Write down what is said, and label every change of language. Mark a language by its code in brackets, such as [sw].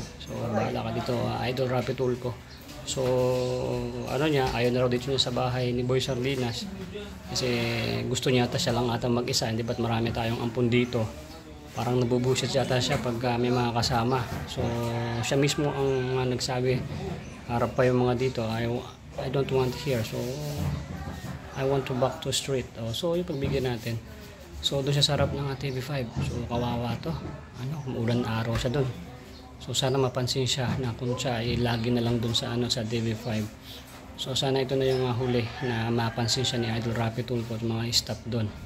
[tl] So, bahala ka dito, Idol Rapi Tulfo. So, ayaw na raw dito niya sa bahay ni Boy Sardinas. Kasi gusto niya ata siya lang ata mag-isa, hindi ba't marami tayong ampun dito. Parang nabubusit yata siya pag may mga kasama. So, siya mismo ang nagsabi, harap pa yung mga dito, [en] I don't want here. So, I want to back to street. [tl] So, yung pagbigyan natin. So, doon siya sa harap ng TV5. So, kawawa to. Umulan araw siya doon. So, sana mapansin siya na kung siya ay lagi na lang doon sa TV5. So, sana ito na yung huli na mapansin siya ni Idol Rapi Tulfo at mga staff doon.